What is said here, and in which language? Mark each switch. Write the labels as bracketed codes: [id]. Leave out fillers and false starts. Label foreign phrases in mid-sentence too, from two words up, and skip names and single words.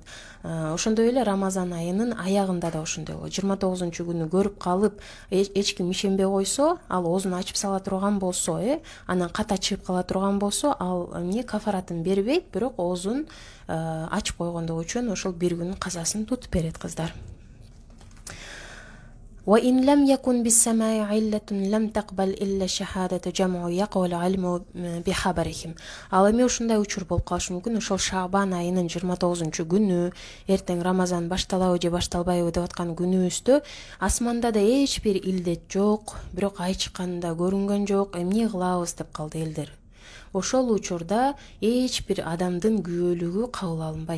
[ky] Ошондой эле Рамазан айынын аягында да ошондой болот. 29-күнү көрүп калып, эч ким ишенбей койсо, ал оозун ачып сала турган болсо, анан ката чыгып кала турган болсо, ал эмне кафаратын бербейт, бирок оозун ачып койгондугу үчүн ошол бир күнүн казасын тутуп берет, кыздар. [ar] وإن لم يكن بالسماع علة لم تقبل إلا شهادة جمع يقول علم بخبرهم. [ky] Ал эми ушундай учур болуп калышы мүмкүн. Ошол Шабан айынын 29-күнү, эртең Рамазан башталабы же башталбайбы деп аткан күнүбүздө асманда да эч бир илдет жок, бирок ай чыкканда көрүнгөн жок. Эмне кылабыз деп калды элдер. Ошол учурда эч бир адамдын күбөлүгү кабыл алынбайт.